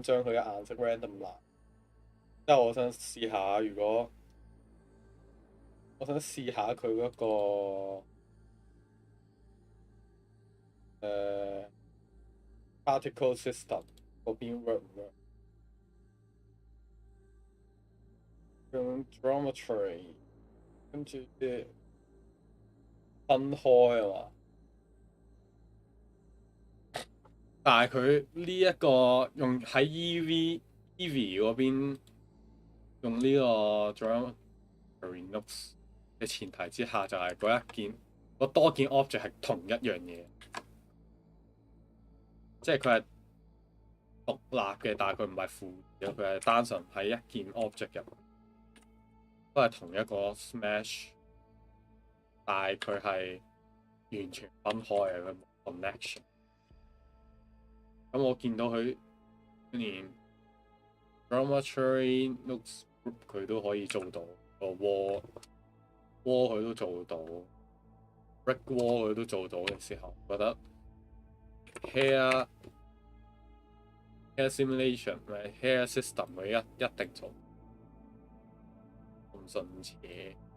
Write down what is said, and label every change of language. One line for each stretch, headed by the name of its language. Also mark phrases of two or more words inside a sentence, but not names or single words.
Cantonese: 將佢嘅顏色 random 藍，即係我想試下，如果我想試下佢嗰個
English: particle system
Cantonese: 嗰邊 work 唔 work？用 geometry 跟住分開啊嘛。但係佢呢一個用喺 Eevee 嗰邊用呢個
English: geometry nodes
Cantonese: 嘅前提之下，就係嗰多件 object 係同一樣嘢，即係佢係獨立嘅，但係佢唔係負嘅，佢係單純喺一件 object 入，都係同一個 smash， 但係佢係完全分開嘅，佢冇 connection。咁我見到佢連
English: geometry nodes group
Cantonese: 佢都可以做到，個 wall 佢都做到
English: brick wall
Cantonese: 佢都做到嘅時候，覺得
English: hair simulation
Cantonese: 咪
English: hair system
Cantonese: 佢一定做咁順邪。